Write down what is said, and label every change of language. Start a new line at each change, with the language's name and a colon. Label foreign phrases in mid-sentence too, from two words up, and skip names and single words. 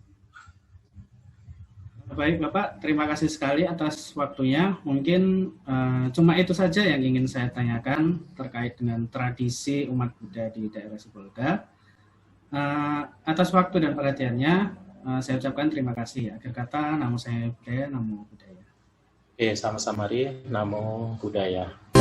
Indonesian: Baik Bapak, terima kasih sekali atas waktunya. Mungkin cuma itu saja yang ingin saya tanyakan terkait dengan tradisi umat Buddha di daerah Sibolga. Atas waktu dan perhatiannya, saya ucapkan terima kasih. Akhir kata,
Pali: namo saya Buddhaya, namo Buddhaya.
Indonesian: Oke, sama-sama Ri,
Pali: namo Buddhaya.